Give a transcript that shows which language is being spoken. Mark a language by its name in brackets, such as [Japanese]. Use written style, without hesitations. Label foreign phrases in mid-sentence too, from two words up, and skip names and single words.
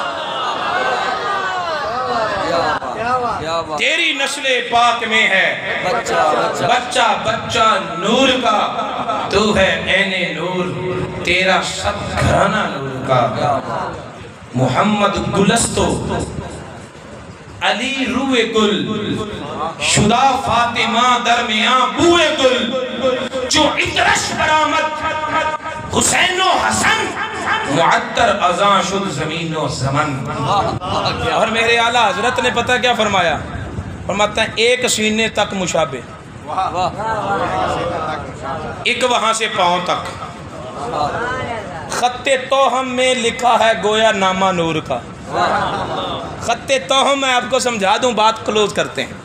[Urdu] تیری نسل پاک میں ہے بچہ بچہ نور کا، تو ہے عین نور، تیرا سب گھرانہ نور کا۔ [Persian] محمد گلستو علی روئے گل، شدہ فاطمہ درمیاں بوئے گل، جو اترش برآمد حسین و حسن، معطر ازاں شد زمین و زمن۔ [Urdu] اور میرے اعلیٰ حضرت نے پتہ کیا فرمایا؟ فرماتا ہے ایک سینے تک مشابہ، ایک وہاں سے پاؤں تک، خط توہم میں لکھا ہے گویا نامہ نور کا۔ خط توہم میں آپ کو سمجھا دوں، بات کلوز کرتے ہیں۔